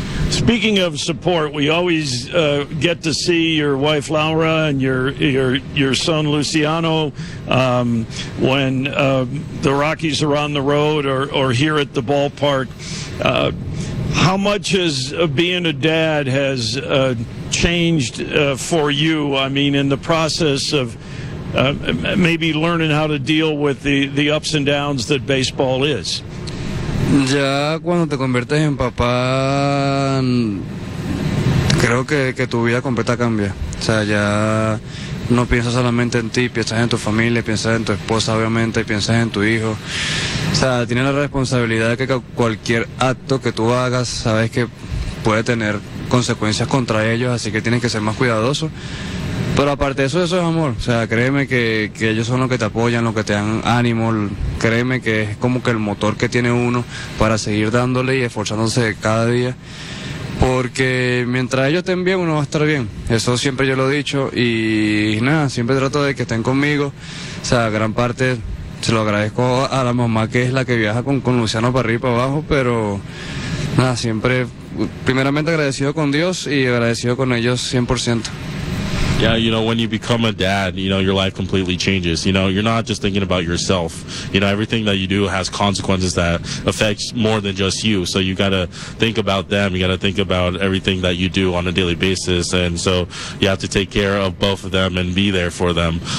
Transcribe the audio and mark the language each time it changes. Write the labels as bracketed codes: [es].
[en] Speaking of support, we always get to see your wife Laura and your son Luciano when the Rockies are on the road or here at the ballpark. How much has being a dad has changed for you? I mean, in the process of maybe learning how to deal with the ups and downs that baseball is. [es] Ya cuando te conviertes en papá, creo que tu vida completa cambia. O sea, ya no piensas solamente en ti, piensas en tu familia, piensas en tu esposa, obviamente, piensas en tu hijo. O sea, tienes la responsabilidad de que cualquier acto que tú hagas, sabes que puede tener consecuencias contra ellos, así que tienes que ser más cuidadoso. Pero aparte de eso, eso es amor. O sea, créeme que ellos son los que te apoyan, los que te dan ánimo. Créeme que es como que el motor que tiene uno para seguir dándole y esforzándose cada día. Porque mientras ellos estén bien, uno va a estar bien. Eso siempre yo lo he dicho. Y nada, siempre trato de que estén conmigo. O sea, gran parte se lo agradezco a la mamá, que es la que viaja con Luciano para arriba y para abajo. Pero nada, siempre, primeramente agradecido con Dios y agradecido con ellos 100%. [en] Yeah, you know, when you become a dad, you know, your life completely changes. You know, you're not just thinking about yourself. You know, everything that you do has consequences that affects more than just you. So you got to think about them. You got to think about everything that you do on a daily basis. And so you have to take care of both of them and be there for them.